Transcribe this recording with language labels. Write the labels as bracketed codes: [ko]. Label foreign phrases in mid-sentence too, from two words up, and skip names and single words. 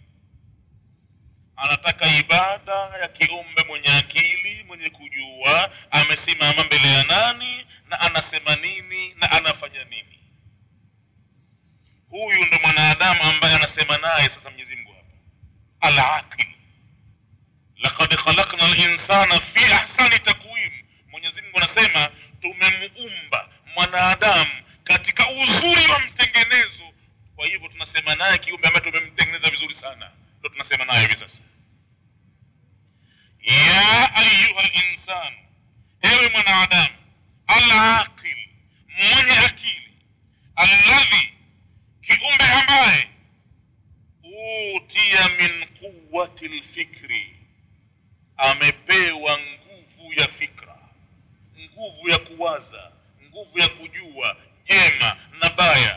[sw] Anataka ibada ya kiumbe mwenye akili, mwenye kujua amesimama mbele ya nani na anasema nini na anafanya nini. Huyu ndo mwanadamu ambaye anasema naye sasa Mwenyezi Mungu hapa, al-aqil. [ar] لقد خلقنا الإنسان في أحسن تقويم. [sw] Mwenyezi Mungu anasema tumemuumba mwanadamu katika uzuri wa mtengenezo. Kwa hivyo tunasema naye kiumbe ambaye tumemtengeneza vizuri sana, ndio tunasema naye hivi sasa. [ar] يا أيها الإنسان, [sw] ewe mwanadamu al-aqil, mwenye akili, alladhi, kiumbe ambaye [ar] أوتي من قوة الفكر, [sw] amepewa nguvu ya fikra, nguvu ya kuwaza, nguvu ya kujua jema na baya.